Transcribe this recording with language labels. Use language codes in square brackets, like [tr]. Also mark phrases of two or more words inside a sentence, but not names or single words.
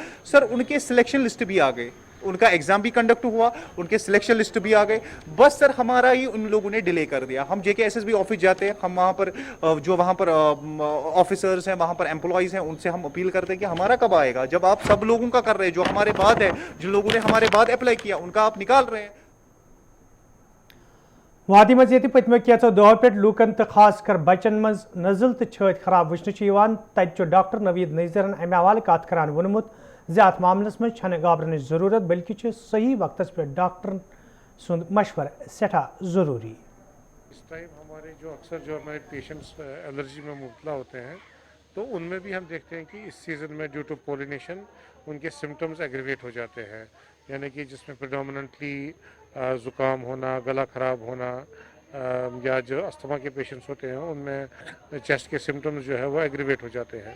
[hi] सर उनके [en] selection list [hi] भी आ गए, उनका एग्जाम भी कंडक्ट हुआ, उनके [en] selection list [hi] भी आ गए। बस सर हमारा ही उन लोगों ने डिले कर दिया। हम JK SSB ऑफिस जाते हैं, हम वहाँ पर जो वहाँ पर ऑफिसर्स हैं, वहाँ पर एम्प्लॉयज़ हैं, उनसे हम अपील करते हैं कि हमारा कब आएगा। जब आप सब लोगों का कर रहे हैं, जो हमारे बाद है, जिन लोगों ने हमारे बाद अप्लाई किया उनका आप निकाल रहे हैं। [ks] वादी मज ये पत्मो कैचो दो पे लूकन तो खास कर बचन मज नजल तो छत खराब वुचन तत डॉक्टर नवीद नज़ीरन अमे हवाले कत करान वोनमुत ज़्यादा मामलस में छन घाबरन जरूरत बल्कि सही वक्त पे डॉक्टर सुंद मशवर सेठा जरूरी। [hi] इस टाइम हमारे जो अक्सर जो हमारे पेशेंट्स एलर्जी में मुबतला होते हैं तो उनमें भी हम देखते हैं कि इस सीज़न में [en] due to pollination [hi] उनके [en] symptoms aggravate [hi] हो जाते हैं, यानी कि जिसमें प्रेडोमिनेंटली ज़ुकाम होना, गला ख़राब होना या जो अस्थमा के पेशेंट्स होते हैं उनमें चेस्ट के सिम्टम्स जो है वो एग्रीवेट हो जाते हैं।